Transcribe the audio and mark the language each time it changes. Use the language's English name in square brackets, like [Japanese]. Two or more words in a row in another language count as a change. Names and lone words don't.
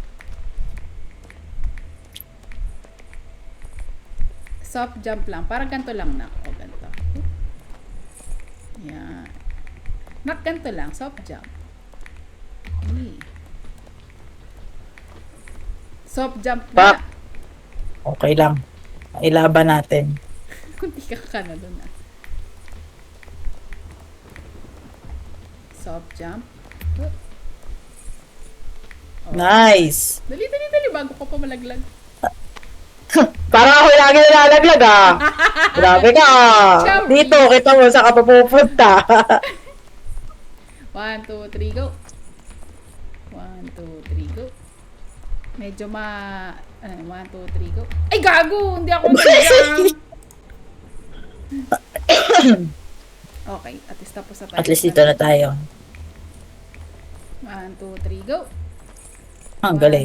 [English] Soft jump [Filipino] lang. Parang ganito lang na. O, ganito. Yan. Ganito lang. [English] Soft jump. Ay. Soft jump [Filipino] Pa. na. Okay lang. Ilaban natin. Kunti ka na doon ah. [English] Soft jump. [Filipino] Oh. Nice. Dali. Bago ko pa malaglag. Parang ako lagi nalalaglag ah. Grabe ka. Sorry. Dito, kita mo saan ka papupunta. 1, 2, 3, go. 1, 2, 3, go. Medyo 1, 2, 3, go. Ay, gago! Hindi ako nag-jump. Okay, [English] at least [Filipino] tapos na tayo. [English] At least [Filipino] dito na tayo. 1, 2, 3, go. Ang galing.